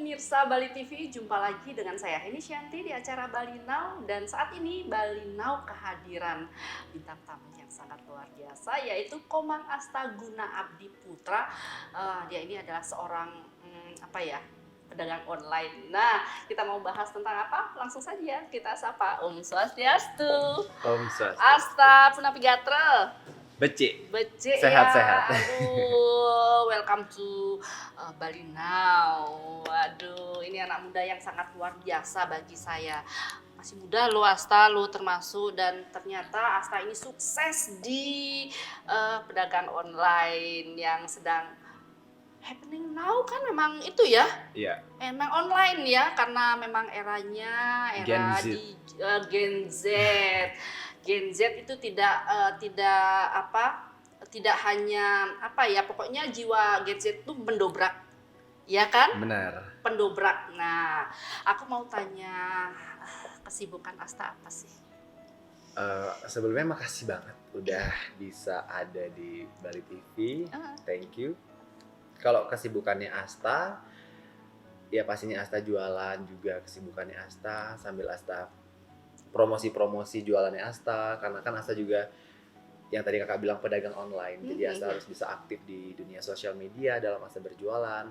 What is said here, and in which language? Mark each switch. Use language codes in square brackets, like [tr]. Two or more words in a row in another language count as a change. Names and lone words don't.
[id] Pemirsa Bali TV, jumpa lagi dengan saya Heni Shanti di acara Bali Now. Dan saat ini Bali Now kehadiran bintang tamu yang sangat luar biasa, yaitu Komang Astaguna Abdi Putra. Dia ini adalah seorang pedagang online. Nah, kita mau bahas tentang apa? Langsung saja kita sapa [ban] Om Swastiastu. Om Swastiastu. Asta Punapigatra. Becik. Becik [id] Sehat-sehat. ya. Aduh, [en] welcome to Bali Now. [id] Waduh, ini anak muda yang sangat luar biasa bagi saya. Masih muda lo Asta, lo termasuk, dan ternyata Asta ini sukses di pedagang online yang sedang [en] happening now [id] kan, memang itu ya. Iya. Emang online ya, karena memang eranya Gen Z. di Gen Z. Gen Z itu tidak hanya pokoknya jiwa Gen Z itu mendobrak, ya kan? Benar. Pendobrak. Nah, aku mau tanya, kesibukan Asta apa sih? Sebelumnya makasih banget udah bisa ada di Bali TV. [en] Thank you. [id] Kalau kesibukannya Asta, ya pastinya Asta jualan juga, kesibukannya Asta sambil Asta promosi jualannya Asta, karena kan Asta juga yang tadi kakak bilang pedagang online, jadi Asta harus bisa aktif di dunia sosial media dalam Asta berjualan.